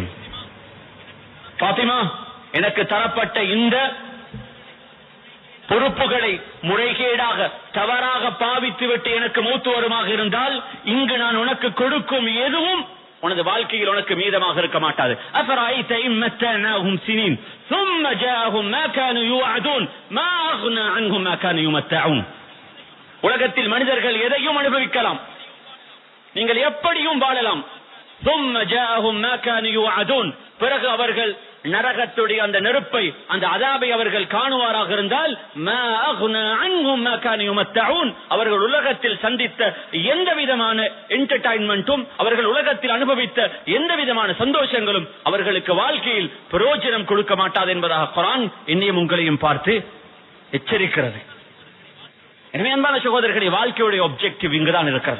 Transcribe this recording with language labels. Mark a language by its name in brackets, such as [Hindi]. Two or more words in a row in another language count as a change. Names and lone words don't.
[Tamil] ஃபாத்திமா, எனக்கு தரப்பட்ட இந்த பொறுப்புகளை முறைகேடாக தவறாக பாவித்துவிட்டு எனக்கு மூத்து வருமாக இருந்தால் இங்கு நான் உனக்கு கொடுக்கும் எதுவும் உனது வாழ்க்கையில் உனக்கு மீதமாக இருக்க மாட்டாது. [Arabic] أفرأيت إن متعناهم سنين ثم جاءهم ما كانوا يوعدون ما اغنى عنهم ما كانوا يمتعون. [Tamil] உலகத்தில் மனிதர்கள் எதையும் அனுபவிக்கலாம், நீங்கள் எப்படியும் வாழலாம். [Arabic] ثم جاءهم ما كانوا يوعدون. [Tamil] பிறகு அவர்கள் நரகத்துடைய அந்த நெருப்பை, அந்த அதாபை அவர்கள் காணுவாராக இருந்தால் [Arabic] ما اغنى عنهم ما كانوا يمتعون. [Tamil] அவர்கள் உலகத்தில் சந்தித்த எந்த விதமான என்டர்டெயின்மென்ட்டும், அவர்கள் உலகத்தில் அனுபவித்த எந்த விதமான சந்தோஷங்களும் அவர்களுக்கு வாழ்க்கையில் பிரயோஜனம் கொடுக்க மாட்டாது என்பதாக குர்ஆன் என்னையும் உங்களையும் பார்த்து எச்சரிக்கிறது. எனவே அன்பான சகோதரர்களே, வாழ்க்கையுடைய ஆப்ஜெக்டிவ் இங்குதான் இருக்கிறது.